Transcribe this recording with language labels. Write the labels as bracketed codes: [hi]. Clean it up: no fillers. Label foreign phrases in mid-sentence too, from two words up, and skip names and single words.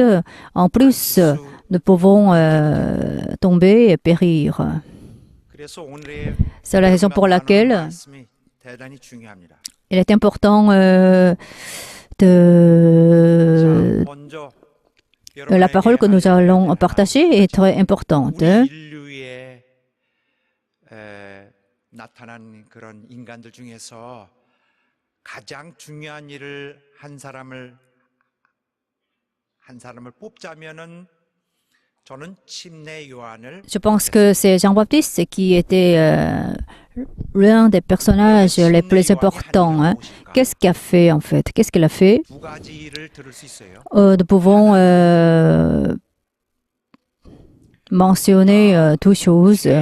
[fr] En plus, nous pouvons tomber et périr. C'est la raison pour laquelle il est important la parole que nous allons partager est très importante. [ko] 나타난 그런 인간들 중에서 가장 중요한 일을 한 사람을 뽑자면은 저는 침례 요한을 [fr] Je pense que c'est Jean-Baptiste qui était l'un des personnages les plus importants. Hein. Qu'est-ce qu'il a fait en fait? Qu'est-ce qu'il a fait? Nous pouvons mentionner deux choses.